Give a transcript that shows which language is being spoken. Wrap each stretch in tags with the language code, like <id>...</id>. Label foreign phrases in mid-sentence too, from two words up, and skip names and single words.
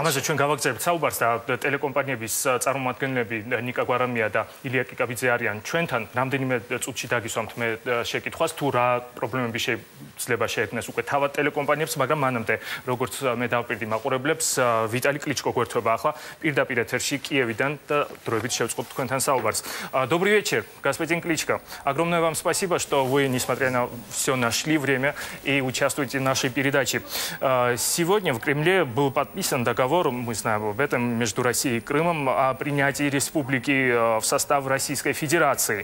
<ka>ამაზე ჩვენ გავაგრძელებთ საუბარს და ტელეკომპანიების წარმომადგენლები ნიკა გვარამია და ილია კიკაბიძე არიან ჩვენთან. რამდენიმე წუთში დაგისვამთ მე შეკითხვას, თუ რა პრობლემები შეიძლება შეექმნეს უკვე თავად ტელეკომპანიებს, მაგრამ მანამდე, როგორც მე დავპირდი მაყურებლებს, ვიტალი კლიჩკო გვერდება ახლა პირდაპირ ეთერში Киевიდან და დროებით შევწყობთ თქვენთან საუბარს.</ka> <ru>Добрый вечер, господин Кличко. Огромное вам спасибо, что вы, несмотря на все, нашли время и участвуете в нашей передаче. Сегодня в Кремле был подписан договор, мы знаем об этом, между Россией и Крымом о принятии республики в состав Российской Федерации.</ru>